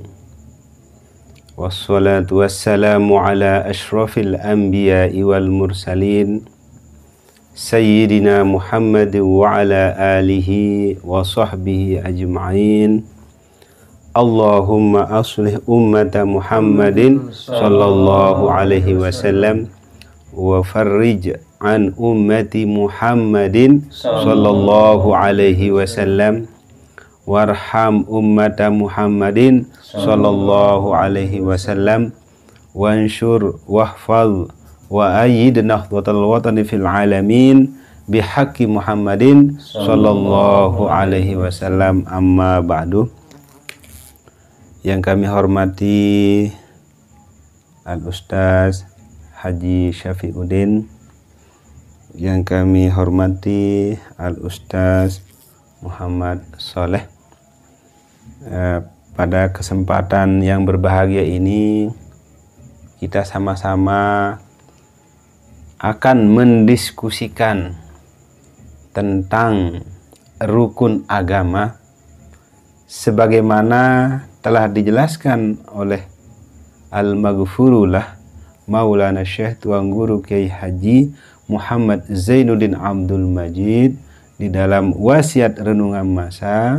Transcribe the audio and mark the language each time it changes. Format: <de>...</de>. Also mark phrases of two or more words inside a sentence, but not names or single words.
<ar>والصلاة والسلام على أشرف الأنبياء والمرسلين سيدنا محمد وعلى آله وصحبه أجمعين. اللهم أصلح أمة محمد صلى الله عليه وسلم وفرج عن أمة محمد صلى الله عليه وسلم وارحم أمة محمد صلى الله عليه وسلم وانصر واحفظ وأيد نهضة الوطن في العالمين بحق محمد صلى الله عليه وسلم. أما بعد.</ar> <id>Yang kami hormati Al-Ustaz Haji Syafiuddin, yang kami hormati Al-Ustaz Muhammad Soleh. Pada kesempatan yang berbahagia ini kita sama-sama akan mendiskusikan tentang rukun agama sebagaimana telah dijelaskan oleh Al-Maghfurullah Maulana Syekh Tuan Guru Kiai Haji Muhammad Zainuddin Abdul Majid di dalam wasiat renungan masa.</id>